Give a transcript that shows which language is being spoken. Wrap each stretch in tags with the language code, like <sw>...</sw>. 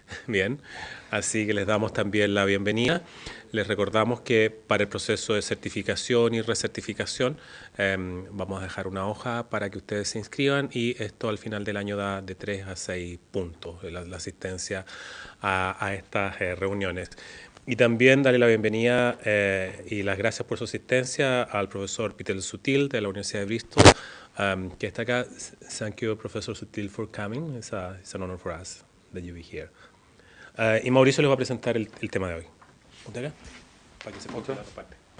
<es>Bien, así que les damos también la bienvenida. Les recordamos que para el proceso de certificación y recertificación vamos a dejar una hoja para que ustedes se inscriban y esto al final del año da de 3 a 6 puntos la asistencia a estas reuniones. Y también darle la bienvenida y las gracias por su asistencia al profesor Peter Sutil de la Universidad de Bristol, que está acá.</es> <en>Thank you, Professor Sutil, for coming. It's an honor for us that you be here.</en> <es>Y Mauricio les va a presentar el tema de hoy. ¿Usted acá? Para que se ponga la otra parte.</es>